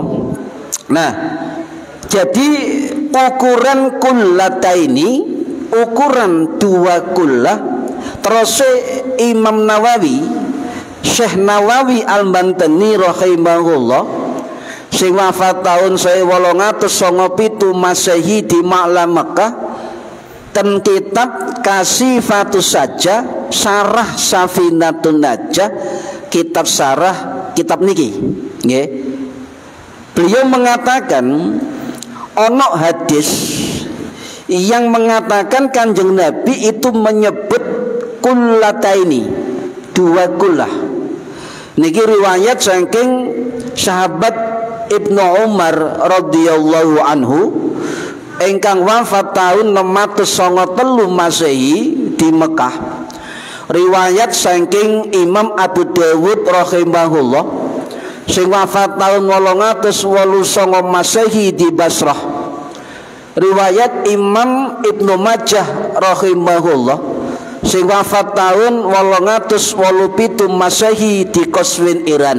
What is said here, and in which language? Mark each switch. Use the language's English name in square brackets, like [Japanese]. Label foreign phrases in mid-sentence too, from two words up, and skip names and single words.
[Indonesian] Nah, jadi ukuran kullataini, ukuran dua kullah, terus Imam Nawawi, Syekh Nawawi Al-Bantani rahimahullah, sing wafat tahun 1897 Masehi di Ma'la Mekah, ten kitab Kasifatus Saja, Syarah Safinatun Najah, kitab syarah kitab [Javanese] niki, nggih. [Indonesian] Beliau mengatakan ono hadis yang mengatakan Kanjeng Nabi itu menyebut kullataini, dua kullah. [Javanese] Niki riwayat saking [Indonesian] sahabat Ibnu Umar [Arabic] radhiyallahu anhu [Indonesian] ingkang wafat tahun 693 Masehi di Mekah. Riwayat saking Imam Abu Dawud rahimahullah sing wafat tahun 889 Masehi di Basrah. Riwayat Imam Ibnu Majah rahimahullah sing wafat tahun 887 Masehi di Qazwin Iran.